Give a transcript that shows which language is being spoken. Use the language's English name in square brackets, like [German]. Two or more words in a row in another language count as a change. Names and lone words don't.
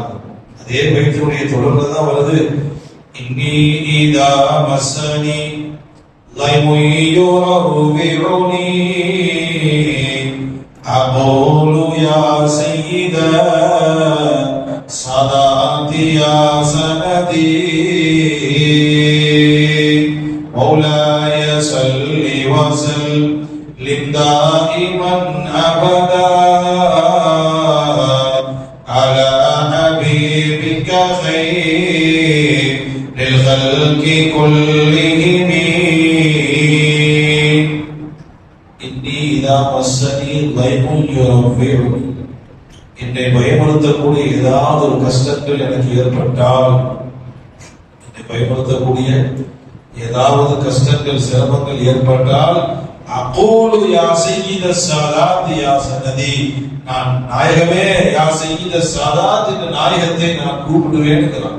[Tamil] அதே பைத்தினுடைய தொடர்ந்துதான் வருது. [Arabic] إني إذا مسني ليم يروعني أقول يا سيد السادات يا سندي مولاي صل وسلم دائما ابدا على حبيبك خير للخلق كلهم. إني إذا مسني [Tamil] என்னை பயமுறுத்தக்கூடிய ஏதாவது ஒரு கஷ்டங்கள் எனக்கு ஏற்பட்டால், என்னை பயமுறுத்தக்கூடிய ஏதாவது கஷ்டங்கள் சிரமங்கள் ஏற்பட்டால், [Arabic] أقول يا سيد السادات يا سندي, [Tamil] நான் நாயகமே [Arabic] يا سيد السادات [Tamil] என்ற நாயகத்தை நான் கூப்பிடுவேன்.